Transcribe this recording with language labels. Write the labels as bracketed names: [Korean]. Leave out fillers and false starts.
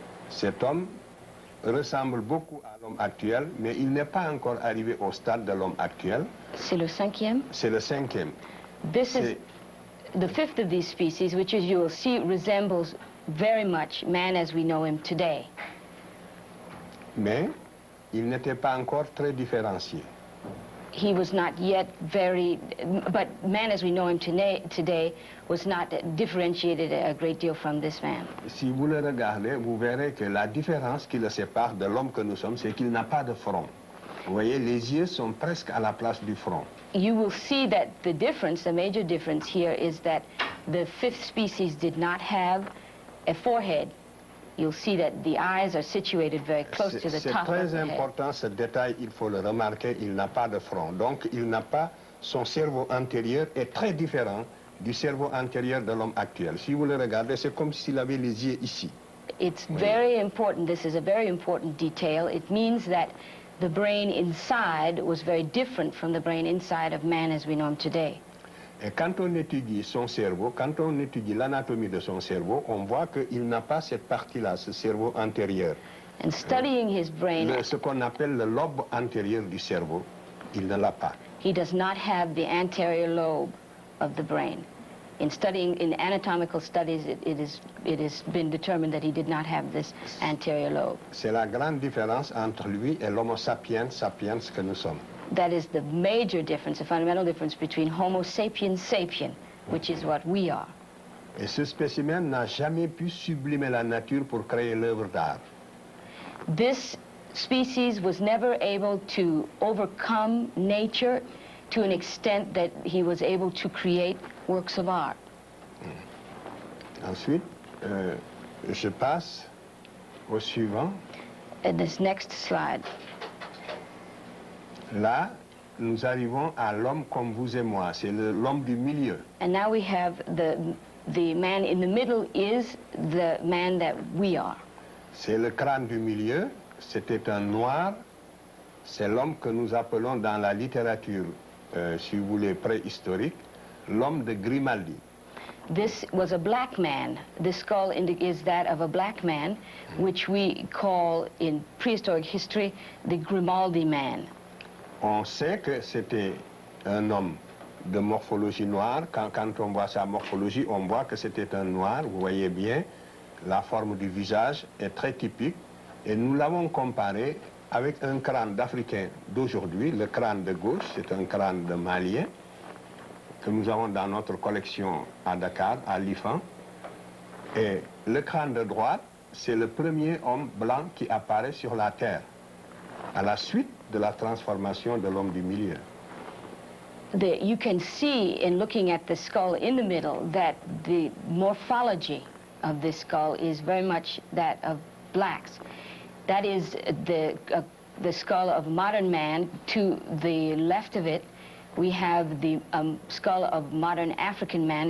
[French] Cet homme ressemble beaucoup à l'homme actuel, mais il n'est pas encore arrivé au stade de l'homme actuel. C'est le 5e? C'est le 5e. [English] This is the 5th of these species, which, as you will see, resembles very much man as we know him today. [French] Mais il n'était pas encore très différencié. [English] He was not yet but man as we know him today was not differentiated a great deal from this man. [French] Si vous le regardez, vous verrez que la différence qui le sépare de l'homme que nous sommes, c'est qu'il n'a pas de front. Vous voyez, les yeux sont presque à la place du front. [English] You will see that the major difference here is that the 5th species did not have a forehead. You'll see that the eyes are situated very close to the top of the head. [French] C'est très important ce détail, il faut le remarquer, il n'a pas de front. Donc il n'a pas, son cerveau antérieur est très différent du cerveau antérieur de l'homme actuel. Si vous le regardez, c'est comme s'il avait les yeux ici. [English] It's very important, this is a very important detail. It means that the brain inside was very different from the brain inside of man as we know him today. [French] Et quand on étudie son cerveau, quand on étudie l'anatomie de son cerveau, on voit qu'il n'a pas cette partie-là, ce cerveau antérieur. [English] And studying his brain, [French] ce qu'on appelle le lobe antérieur du cerveau, il ne l'a pas. [English] He does not have the anterior lobe of the brain. In studying, in anatomical studies, it has been determined that he did not have this anterior lobe. [French] C'est la grande différence entre lui et l'homo sapiens que nous sommes. [English] That is the major difference, the fundamental difference between Homo sapiens sapien, which is what we are. [French] Et ce spécimen n'a jamais pu sublimer la nature pour créer l'œuvre d'art. [English] This species was never able to overcome nature to an extent that he was able to create works of art. [French] Ensuite, je passe au suivant. [English] This next slide. [French] Là, nous arrivons à l'homme comme vous et moi. C'est l'homme du milieu. [English] And now we have the man in the middle is the man that we are. [French] C'est le crâne du milieu. C'était un noir. C'est l'homme que nous appelons dans la littérature, si vous voulez, préhistorique, l'homme de Grimaldi. [English] This was a black man. The skull is that of a black man, which we call in prehistoric history the Grimaldi man. [French] On sait que c'était un homme de morphologie noire. Quand on voit sa morphologie, on voit que c'était un noir. Vous voyez bien, la forme du visage est très typique. Et nous l'avons comparé avec un crâne d'Africain d'aujourd'hui. Le crâne de gauche, c'est un crâne de Malien que nous avons dans notre collection à Dakar, à l'IFAN. Et le crâne de droite, c'est le premier homme blanc qui apparaît sur la Terre, à la suite de la transformation de l'homme du milieu. [English] You can see in looking at the skull in the middle that the morphology of this skull is very much that of blacks. That is the skull of modern man. To the left of it, we have the skull of modern African man.